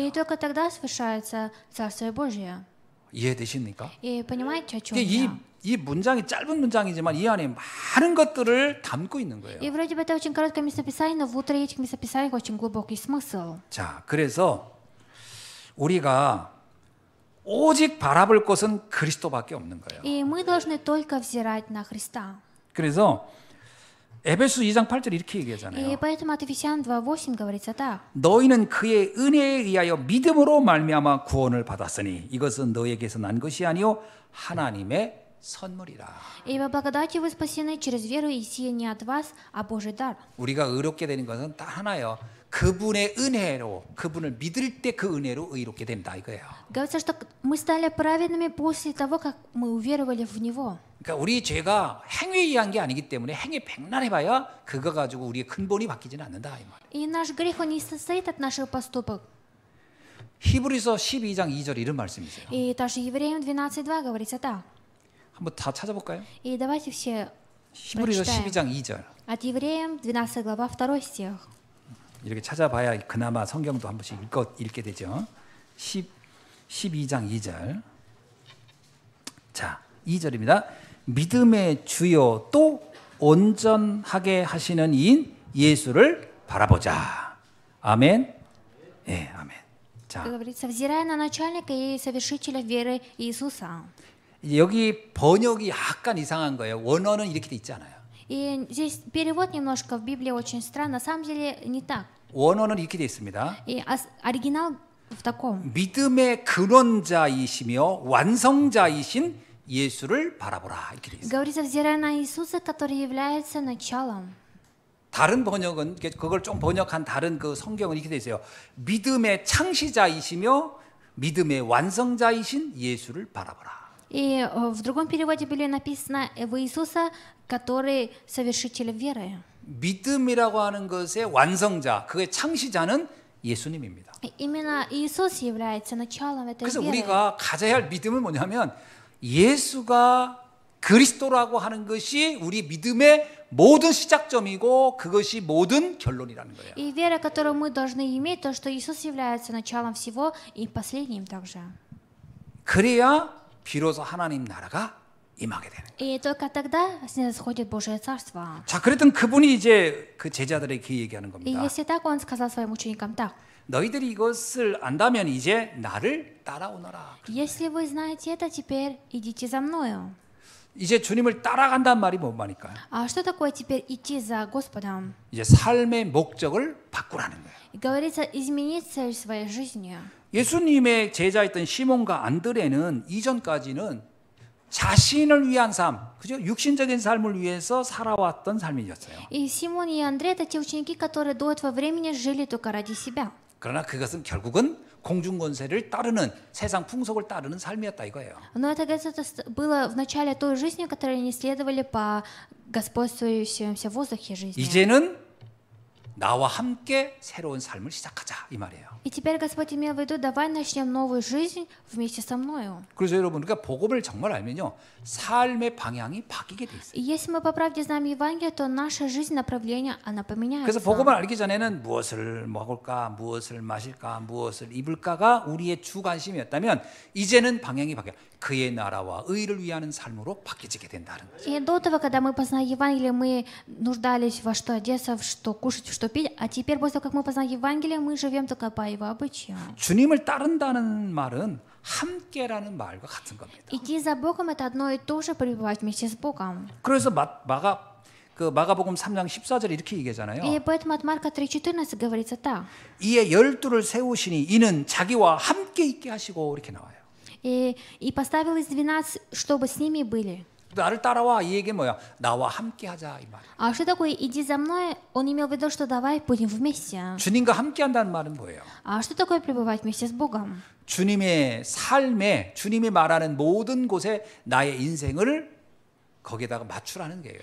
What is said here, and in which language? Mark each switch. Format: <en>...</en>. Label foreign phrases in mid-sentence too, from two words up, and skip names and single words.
<ru>И только тогда совершается Царствие Божие.</ru> <ko>이해되십니까?</ko> <ru>И понимаете, о чем</ru> <ko>이,</ko> <ru>я?</ru> <ko>이 문장이 짧은 문장이지만 이 안에 많은 것들을 담고 있는 거예요.</ko> <ru>И вроде бы это очень короткое местописание, но внутри этих местописаний очень глубокий смысл.</ru> <ko>자, 그래서 우리가 오직 바라볼 것은 그리스도밖에 없는 거예요.</ko> <ru>И мы должны только взирать на Христа.</ru> <ko>그래서 에베소 2장 8절 이렇게</ko> <ru>И</ru> <ko>얘기하잖아요.</ko> <ru>поэтому от Ефесян 2:8 говорится так.</ru> <ko>너희는 그의 은혜에 의하여 믿음으로 말미암아 구원을 받았으니 이것은 너에게서 난 것이 아니요 하나님의 선물이라.</ko> <ru>Ибо благодатью вы спасены через веру, и сие не от вас, а Божий дар.</ru> <ko>우리가 의롭게 되는 것은 딱 하나예요. 그분의 은혜로 그분을 믿을 때 그 은혜로 의롭게 된다 이거예요.</ko> <ru>Говорится, что мы стали праведными после того, как мы уверовали в Него.</ru> <ko>그러니까 우리 죄가 행위에 의한 게 아니기 때문에 행위 백날해봐야 그거 가지고 우리의 근본이 바뀌지는 않는다 이 말이에요.</ko> <ru>И наш грех, он не состоит от наших поступок.</ru> <ko>히브리서 12장 2절 이런 말씀이세요.</ko> <ru>И также Евреям 12:2 говорится так.</ru> <ko>한번 다 찾아볼까요?</ko> <ru>И давайте все</ru> <ko>히브리서</ko> <ru>прочитаем.</ru> <ko>12장 2절</ko> <ru>От Евреям 12 глава 2 стих.</ru> <ko>이렇게 찾아봐야 그나마 성경도 한 번씩 읽게 되죠. 12장 2절. 자, 2절입니다. 믿음의 주요 또 온전하게 하시는 이인 예수를 바라보자. 아멘. 예, 아멘. 자,</ko> <ru>Как говорится, взирая на начальника и совершителя веры Иисуса.</ru> <ko>이제 여기 번역이 약간 이상한 거예요. 원어는 이렇게 돼 있지 않아요.</ko> <ru>И здесь перевод немножко в Библии очень странно. На самом деле не так.</ru> <ko>원어는 이렇게 돼 있습니다.</ko> <ru>И оригинал в таком.</ru> <ko>믿음의 근원자이시며 완성자이신 예수를 바라보라 이렇게 돼 있어요.</ko> <ru>Говорится, взирая на Иисуса, который является началом.</ru> <ko>다른 번역은 그걸 좀 번역한 다른 그 성경은 이렇게 돼 있어요. 믿음의 창시자이시며 믿음의 완성자이신 예수를 바라보라.</ko> <ru>И в другом переводе были написано в Иисуса, который совершитель веры.</ru> <ko>믿음이라고 하는 것의 완성자, 그의 창시자는 예수님입니다.</ko> <ru>И именно Иисус является началом этой</ru> <ko>그래서</ko> <ru>веры.</ru> <ko>우리가 가져야 할 믿음은 뭐냐면 예수가 그리스도라고 하는 것이 우리 믿음의 모든 시작점이고 그것이 모든 결론이라는 거예요.</ko> <ru>И вера, которую мы должны иметь, то, что Иисус является началом всего и последним также.</ru> <ko>그래야 비로소 하나님 나라가 임하게 되는 거예요.</ko> <ru>И только тогда снисходит Божие Царство.</ru> <ko>자, 그랬던 그분이 이제 그 제자들에게 얘기하는</ko> <ru>И</ru> <ko>겁니다.</ko> <ru>если так, Он сказал своим ученикам так.</ru> <ko>너희들이 이것을 안다면 이제 나를 따라오너라.</ko> <ru>Если вы знаете это, теперь идите за мною.</ru> <ko>이제 주님을 따라간다는 말이 뭔 말일까요?</ko> <ru>А что такое теперь идти за Господом?</ru> <ko>이제 삶의 목적을 바꾸라는 거예요.</ko> <ru>И говорится, изменить цель своей жизни.</ru> <ko>예수님의 제자였던 시몬과 안드레는 이전까지는 자신을 위한 삶, 그죠? 육신적인 삶을 위해서 살아왔던 삶이었어요.</ko> <ru>И Симон и Андрей — это те ученики, которые до этого времени жили только ради себя.</ru> <ko>그러나 그것은 결국은 공중권세를 따르는 세상 풍속을 따르는 삶이었다 이거예요.</ko> <ru>Но это, говорится, это было в начале той жизни, которой они следовали по господствующемуся воздухе жизни.</ru> <ko>이제는 나와 함께 새로운 삶을 시작하자 이 말이에요.</ko> <ru>И теперь Господь имел в виду, давай начнем новую жизнь вместе со мною.</ru> <ko>그래서 여러분 우리가 복음을 정말 알면요 삶의 방향이 바뀌게 돼 있어요.</ko> <ru>И если мы по правде знаем Евангелие, то наша жизнь, направление, она</ru> <ko>그래서</ko> <ru>поменяется.</ru> <ko>복음을 알기 전에는 무엇을 먹을까, 무엇을 마실까, 무엇을 입을까가 우리의 주 관심이었다면 이제는 방향이 바뀌어 그의 나라와 의를 위하는 삶으로 바뀌게 된다는 거죠.</ko> <ru>И до того, когда мы познали Евангелие, мы нуждались во что одеться, в что кушать, в что пить. А теперь, после того, как мы познали Евангелие, мы живем только по его обычаю.</ru> <ko>주님을 따른다는 말은 함께라는 말과 같은 겁니다.</ko> <ru>Идти за Богом — это одно и то же, пребывать вместе с Богом.</ru> <ko>그래서 마가복음 3장 14절 이렇게 얘기하잖아요.</ko> <ru>И поэтому от Марка 3:14 говорится так.</ru> <ko>이에 12를 세우시니 이는 자기와 함께 있게 하시고 이렇게 나와요.</ko> <ru>И поставил из 12, чтобы с ними были.</ru> <ko>나를 따라와 이 얘기는 뭐야? 나와 함께하자 이 말이야.</ko> <ru>А что такое «иди за мной»? Он имел в виду, что давай будем вместе.</ru> <ko>주님과 함께한다는 말은 뭐예요?</ko> <ru>А что такое пребывать вместе с Богом?</ru> <ko>주님의 삶에 주님이 말하는 모든 곳에 나의 인생을 거기에다가 맞추라는 거예요.</ko>